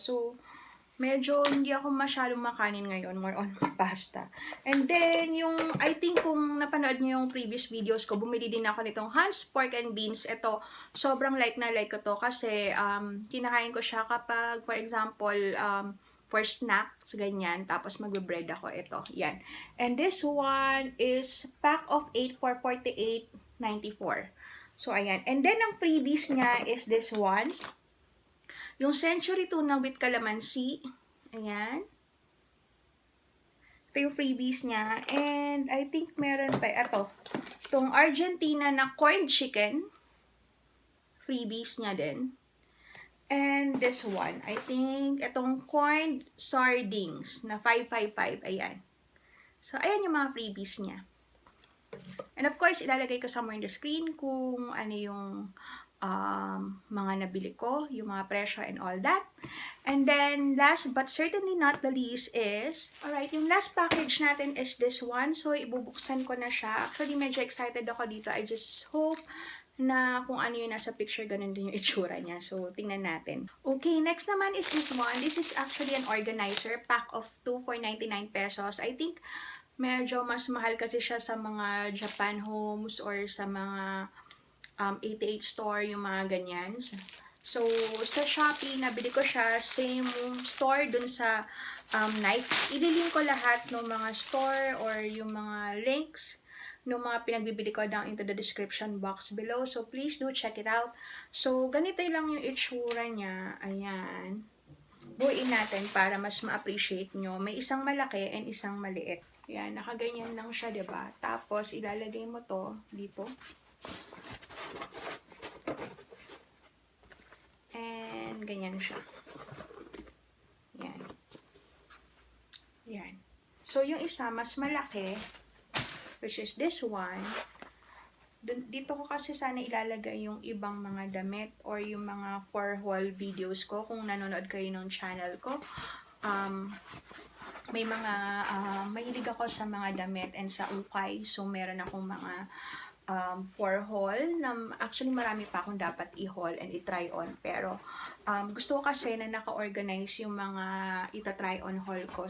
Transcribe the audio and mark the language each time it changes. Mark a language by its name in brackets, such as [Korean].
[Filipino] So, medyo hindi ako masyadong makanin ngayon, more on pasta. And then, I think kung napanood niyo yung previous videos ko, bumili din ako nitong Hans Pork and Beans. Ito, sobrang like na like ko to kasi kinakain ko siya kapag, for example, for snacks, ganyan. Tapos magbe-bread ako ito. Yan. [English] And this one is pack of 8 for 48.94. [Filipino] So, ayan. And then, ang freebies niya is this one. Yung Century Tuna with calamansi. Ayan. Ito yung freebies niya. And I think meron pa. Ito. Itong Argentina na corned chicken. Freebies niya din. [English] And this one. [Filipino] I think itong corned sardines na 555. Ayan. So, ayan yung mga freebies niya. And of course, ilalagay ko somewhere in the screen kung ano yung mga nabili ko, yung mga presyo and all that. [English] And then, last but certainly not the least is, alright, yung last package natin is this one. [Filipino] So, ibubuksan ko na siya. Actually, medyo excited ako dito. [English] I just hope [Filipino] na kung ano yung nasa picture, ganun din yung itsura niya. So, tingnan natin. [English] Okay, next naman is this one. This is actually an organizer. Pack of 2 for 99 pesos. [Filipino] I think, medyo mas mahal kasi siya sa mga Japan homes or sa mga 88 store, yung mga ganyan. So, sa Shopee, nabili ko siya, same store dun sa knife. Ililink ko lahat ng mga store or yung mga links ng mga pinagbibili ko [English] down into the description box below. So, please do check it out. [Filipino] So, ganito lang yung itsura niya. Ayan. Buuin natin para mas ma-appreciate nyo. May isang malaki and isang maliit. Ayan, nakaganyan lang siya, diba? Tapos, ilalagay mo to dito. And, ganyan siya. Yan. Yan. So, yung isa, mas malaki, which is this one. Dito ko kasi sana ilalagay yung ibang mga damit or yung mga for-haul videos ko kung nanonood kayo ng channel ko. May mga, mahilig ako sa mga damit and sa ukay. So, meron akong mga for haul na actually marami pa akong dapat i-haul and i-try on, pero gusto ko kasi na naka-organize yung mga ita-try on haul ko.